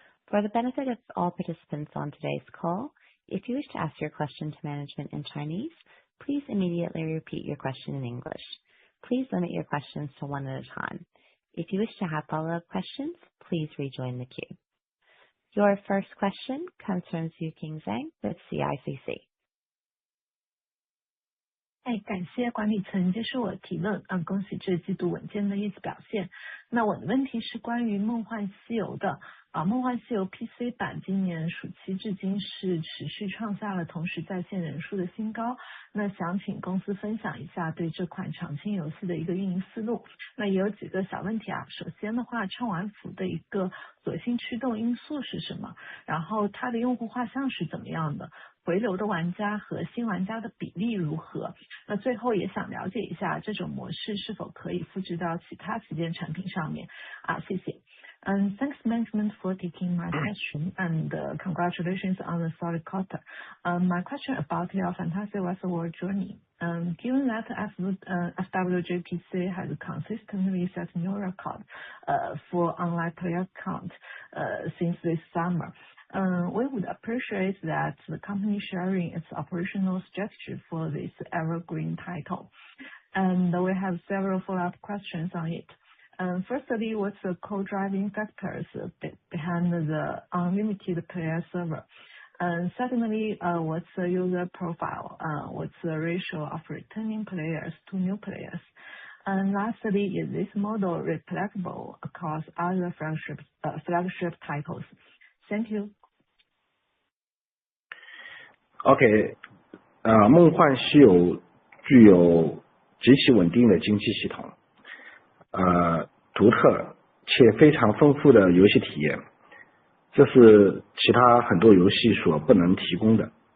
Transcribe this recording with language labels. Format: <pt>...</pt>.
<en>For the benefit of all participants on today's call, if you wish to ask your question to management in Chinese, please immediately repeat your question in English. Please limit your questions to one at a time. If you wish to have follow-up questions, please rejoin the queue. Your first question comes from Xueqing Zhang with CICC.</en> <zh>感谢管理层接受我的提问，恭喜这季度稳健的业绩表现。那我的问题是关于梦幻西游的，梦幻西游 PC 版今年暑期至今是持续创下了同时在线人数的新高，那想请公司分享一下对这款长青游戏的一个运营思路。那也有几个小问题首先的话，唱完服的一个核心驱动因素是什么？然后它的用户画像是怎么样的？回流的玩家和新玩家的比例如何？那最后也想了解一下这种模式是否可以复制到其他旗舰产品上面谢谢。</zh> <en>Thanks management for taking my question and congratulations on the solid quarter. My question about your Fantasy Westward Journey. Given that FWJPC has consistently set new record for online player count since this summer, we would appreciate that the company sharing its operational strategy for this evergreen title. And we have several follow-up questions on it. Firstly, what's the co-driving factors behind the unlimited player server? And secondly, what's the user profile? What's the ratio of returning players to new players? And lastly, is this model replicable across other flagship titles? Thank you.</en> <zh>OK， 梦幻西游具有极其稳定的经济系统，独特且非常丰富的游戏体验，这是其他很多游戏所不能提供的。</zh>